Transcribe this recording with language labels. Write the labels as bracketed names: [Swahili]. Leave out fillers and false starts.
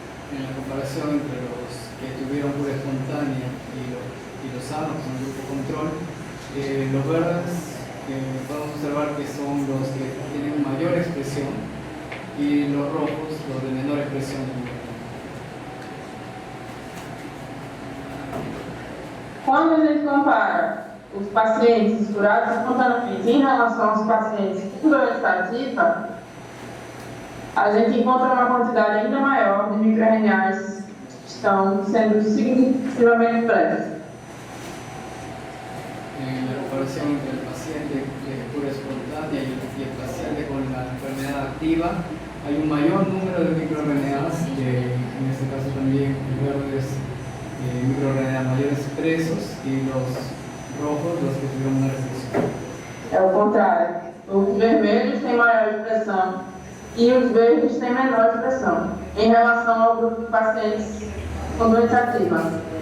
[Spanish] En la comparación entre los que tuvieron cura espontánea y los sanos con el grupo control, los verdes podemos observar que son los que tienen mayor expresión y los rojos los de menor expresión. [Portuguese] Quando a gente compara os pacientes curados espontaneamente em relação aos pacientes com doença ativa, a gente encontra uma quantidade ainda maior de microRNAs que estão sendo significativamente presos. [Spanish] En la comparación entre el paciente de cura espontánea y el paciente con la enfermedad activa, hay un mayor número de microRNAs, en este caso también verdes, microRNAs mayores expresos, y los rojos los que tuvieron una restricción. [Portuguese] É o contrário. Os vermelhos têm maior expressão e os verdes têm menor expressão em relação ao grupo de pacientes com doença ativa.